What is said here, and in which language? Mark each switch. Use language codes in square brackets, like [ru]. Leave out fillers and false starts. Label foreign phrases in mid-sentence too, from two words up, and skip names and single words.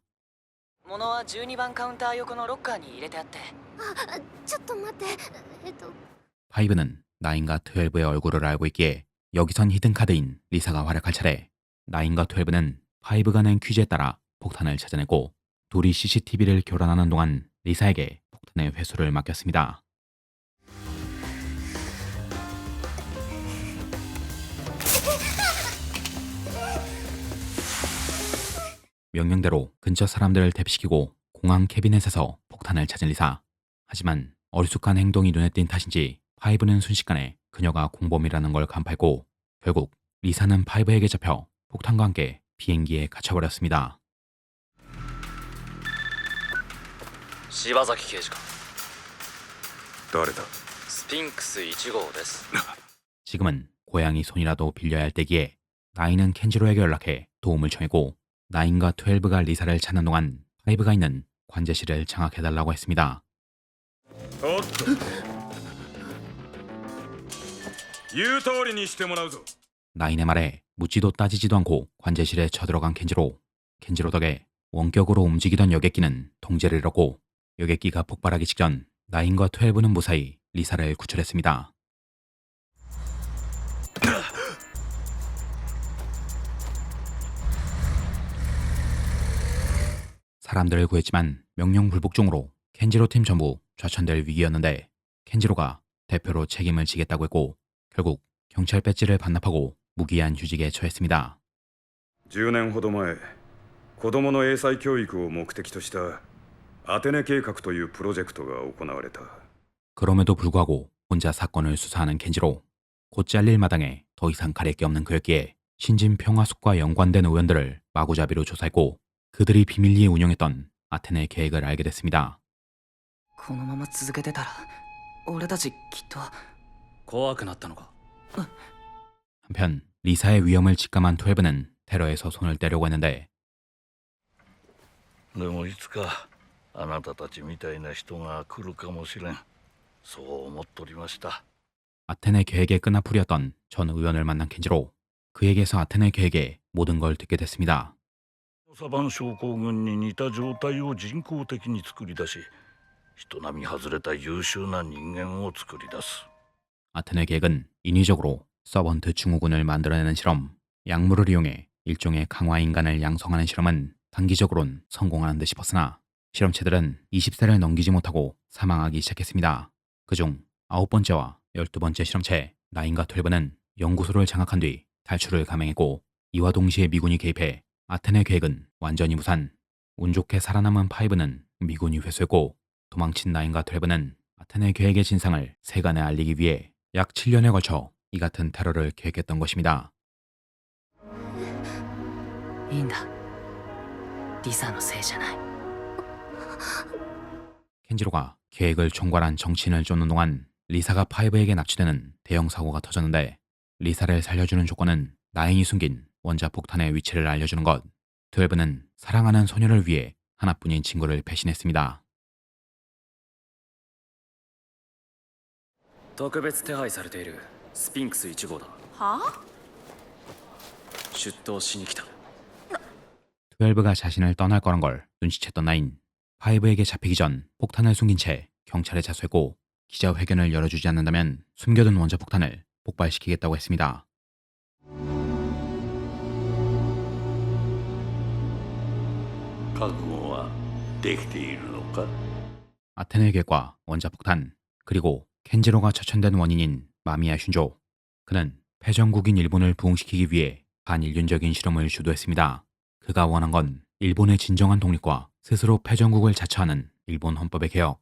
[ja] 物は12番カウンター横のロッカーに入れてあって。ちょっと待って [ko] 파이브는 나인과 12의 얼굴을 알고 있기에 여기선 히든카드인 리사가 활약할 차례 나인과 12는 파이브가 낸 퀴즈에 따라 폭탄을 찾아내고 둘이 CCTV를 교란하는 동안 리사에게 폭탄의 회수를 맡겼습니다. 명령대로 근처 사람들을 대피시키고 공항 캐비넷에서 폭탄을 찾은 리사. 하지만 어리숙한 행동이 눈에 띈 탓인지 파이브는 순식간에 그녀가 공범이라는 걸 간파했고 결국 리사는 파이브에게 잡혀 폭탄과 함께 비행기에 갇혀버렸습니다. [ja] 柴崎刑事官誰だスピンクス1号です [ko] 지금은 고양이 손이라도 빌려야 할 때기에 나인은 켄지로에게 연락해 도움을 청했고 나인과 12가 리사를 찾는 동안 파이브가 있는 관제실을 장악해달라고 했습니다. [ja] おっと言う通りにしてもらうぞ [ko] 나인의 말에 묻지도 따지지도 않고 관제실에 쳐들어간 켄지로 덕에 원격으로 움직이던 여객기는 통제를 잃었고 여객기가 폭발하기 직전 나인과 12는 무사히 리사를 구출했습니다. 사람들을 구했지만 명령 불복 중으로 켄지로 팀 전부 좌천될 위기였는데 켄지로가 대표로 책임을 지겠다고 했고 결국 경찰 배지를 반납하고 무기한 휴직에 처했습니다. [ja] 10 年ほど前子供の英才教育を目的としたアテネ計画というプロジェクトが行われた [ko] 그럼에도 불구하고 혼자 사건을 수사하는 켄지로 곧 잘릴 마당에 더 이상 가릴 게 없는 그였기에 신진 평화숙과 연관된 의원들을 마구잡이로 조사했고 그들이 비밀리에 운영했던 아테네 계획을 알게 됐습니다. [ja] このまま続けてたら俺たちきっと。怖くなったのか [ko] 한편 리사의 위험을 직감한 12는 테러에서 손을 떼려고 했는데 [ja] でもいつかあなたたちみたいな人が来るかもしれんそう思っとりました [ko] 아테네 계획의 끈앞풀이었던 전 의원을 만난 켄지로 그에게서 아테네 계획의 모든 걸 듣게 됐습니다. [ja] サバン症候群に似た状態を人工的に作り出し人並み外れた優秀な人間を作り出す [ko] 아테네 계획은 인위적으로 서번트 증후군을 만들어내는 실험, 약물을 이용해 일종의 강화 인간을 양성하는 실험은 단기적으론 성공하는 듯 싶었으나 실험체들은 20세를 넘기지 못하고 사망하기 시작했습니다. 그중 9번째와 12번째 실험체 나인과 12는 연구소를 장악한 뒤 탈출을 감행했고 이와 동시에 미군이 개입해 아테네 계획은 완전히 무산. 운 좋게 살아남은 파이브는 미군이 회수했고 도망친 나인과 12는 아테네 계획의 진상을 세간에 알리기 위해 약 7년에 걸쳐 이 같은 테러를 계획했던 것입니다. [ja] いいんだ。リサのせいじゃない。 [ko] 켄지로가 계획을 총괄한 정치인을 쫓는 동안 리사가 파이브에게 납치되는 대형 사고가 터졌는데 리사를 살려주는 조건은 나인이 숨긴 원자 폭탄의 위치를 알려주는 것. 12는 사랑하는 소녀를 위해 하나뿐인 친구를 배신했습니다. [ja] 特別手配されているスピンクス1号だは出頭しに来た [ko] 12가 자신을 떠날 거란 걸 눈치챘던 나인. 파이브에게 잡히기 전 폭탄을 숨긴 채 경찰에 자수했고 기자회견을 열어주지 않는다면 숨겨둔 원자 폭탄을 폭발시키겠다고 했습니다. [ja] 覚悟はできているのか [ko] 아테네 계획과 원자 폭탄 그리고 켄지로가 처천된 원인인 마미야 슌조. 그는 패전국인 일본을 부흥시키기 위해 반일륜적인 실험을 주도했습니다. 그가 원한 건 일본의 진정한 독립과 스스로 패전국을 자처하는 일본 헌법의 개혁.